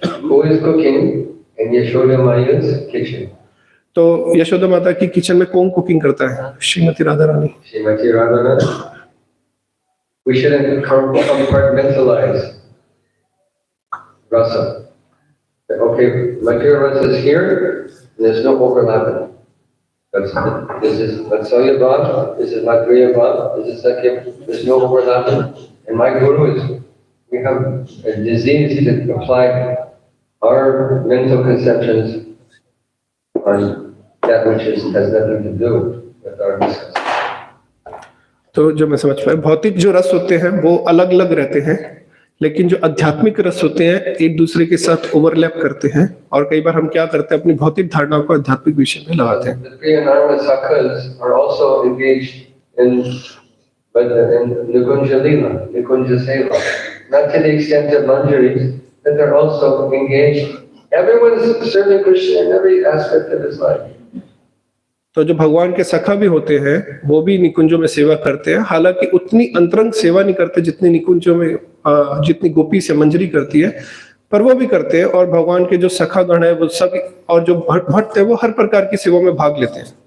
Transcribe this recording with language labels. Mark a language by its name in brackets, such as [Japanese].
[English] who is cooking in Yashoda Maya's kitchen? [Hindi] तो यशोदा माता की किचन में कौन कुकिंग करता है? Shrimati Radha Rani. [English] Srimati Radharani. We shouldn't compartmentalize rasa. Okay, material rasa is here, and there's no overlapping. This is Vatsalya Bhav, this is Madhurya Bhav, this is Sakhya, there's no overlapping. And my guru is, we have a disease to apply our mental conceptions on that which has nothing to do with our discussion. [Hindi] तो जो मैं समझ पाया, भौतिक जो रस होते हैं वो अलग अलग रहते हैं, लेकिन जो आध्यात्मिक रस होते हैं एक दूसरे के साथ ओवरलैप करते हैं, और कई बार हम क्या करते हैं अपनी भौतिक धारणाओं को आध्यात्मिक विषय में लगाते हैं। [English] The three anonymous sakhas are also engaged in Nikunja Lila, Nikunja Seva. Not to the extent of manjaris, but they're also engaged. Everyone is serving Krishna in every aspect of his life. [Hindi] तो जो भगवान के सखा भी होते हैं वो भी निकुंजों में सेवा करते हैं, हालांकि उतनी अंतरंग सेवा नहीं करते जितनी निकुंजों में जितनी गोपी से मंजरी करती है, पर वो भी करते हैं। और भगवान के जो सखा गण है वो सब, और जो भक्त है वो हर प्रकार की सेवा में भाग लेते हैं।